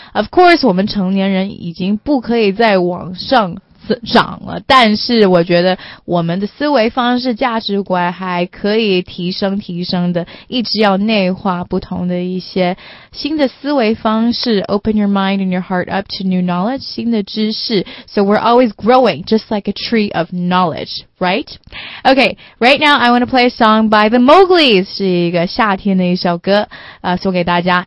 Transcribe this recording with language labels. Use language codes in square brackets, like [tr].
[en] Of course， [zh] 我们成年人已经不可以再往上长了，但是我觉得我们的思维方式、价值观还可以提升提升的，一直要内化不同的一些新的思维方式。 [en] Open your mind and your heart up to new knowledge， [zh] 新的知识。 [en] So we're always growing, just like a tree of knowledge. Right? Okay, right now I want to play a song by the Mowglis. [zh] 是一个夏天的一首歌、送给大家。